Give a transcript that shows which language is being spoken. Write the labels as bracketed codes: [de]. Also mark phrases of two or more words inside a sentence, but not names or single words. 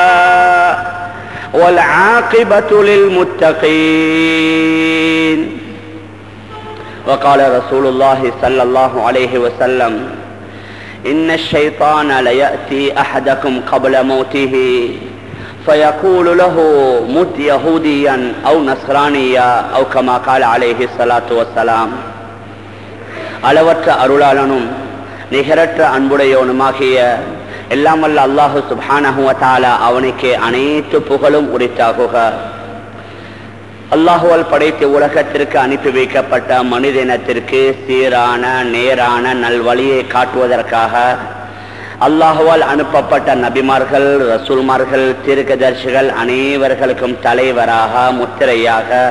[ar] والعاقبة للمتقين وقال رسول الله صلى الله عليه وسلم إن الشيطان ليأتي أحدكم قبل موته فيقول له مت يهوديا أو نصرانيا أو كما قال عليه الصلاة والسلام [ta] அளவற்ற அருளாளனும் நிகரற்ற அன்புடையவனுமாகிய எல்லாம் வல்ல [ar] الله سبحانه وتعالى [ta] அவனுக்கு அனைத்து புகழும் உரித்தாகுக. அல்லாஹுவால் படைத்து உலகத்திற்கு அனுப்பி வைக்கப்பட்ட மனித இனத்திற்கு சீரான நேரான நல்வழியை காட்டுவதற்காக அல்லாஹுவால் அனுப்பப்பட்ட நபிமார்கள், ரசூல்மார்கள், தீர்க்கதரிசிகள் அனைவர்களுக்கும் தலைவராக முத்திரையாக